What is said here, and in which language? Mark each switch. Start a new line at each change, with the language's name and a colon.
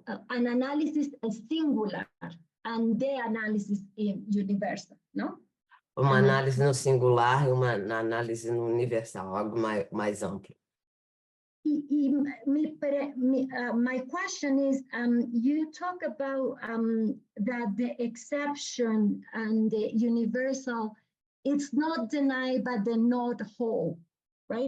English: An analysis is singular and the analysis is universal, no?
Portuguese: Uma análise no singular e uma análise no universal, algo mais amplo.
English: My question is, you talk about that the exception and the universal, it's not denied but the not whole, right?